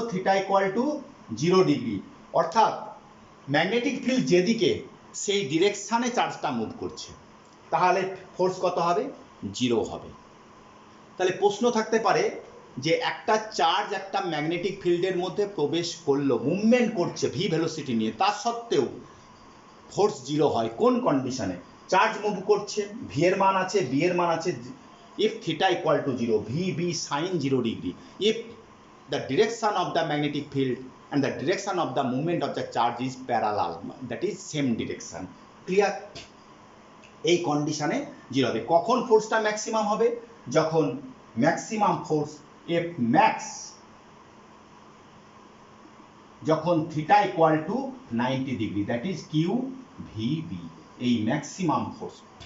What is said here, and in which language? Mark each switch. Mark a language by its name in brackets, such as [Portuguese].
[Bangla] Theta equal to 0 degree, অর্থাৎ magnetic field যেদিকে সেই ডিরেকশানে চার্জটা মুভ করছে, তাহলে ফোর্স কত হবে? 0 হবে। তাহলে প্রশ্ন থাকতে পারে যে একটা চার্জ একটা ম্যাগনেটিক ফিল্ডের মধ্যে প্রবেশ করলো, মুভমেন্ট করছে ভি ভেলোসিটি নিয়ে, তা সত্ত্বেও ফোর্স 0 হয় কোন কন্ডিশনে? চার্জ মুভ করছে, ভি এর মান আছে, [English] B এর মান আছে, if theta equal to 0, VB sin 0 degree, if the direction of the magnetic field and the direction of the movement of the charge is parallel, that is same direction. [Bangla] Clear? এই কন্ডিশনে 0 হবে। কখন ফোর্সটা maximum হবে? যখন maximum force F max, যখন theta equal to 90 degree, that is Q VB, এই maximum force.